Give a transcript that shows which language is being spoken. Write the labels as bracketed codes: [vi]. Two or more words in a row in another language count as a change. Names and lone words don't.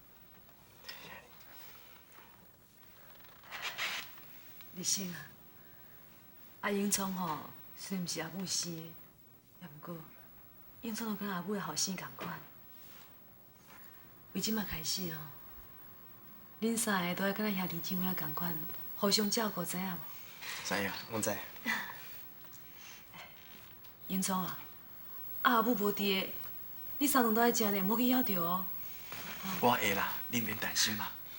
[nan] 立生啊，阿英聪吼，虽然毋是阿母生的，也毋过英聪就跟阿母的后生同款。为即马开始吼，恁三个都要跟咱兄弟姐妹啊同款，互相照顾，知影无？知影，阮知。英聪啊，阿母无伫的，你三顿都爱食呢，莫去枵着哦。我会啦，你免担心嘛。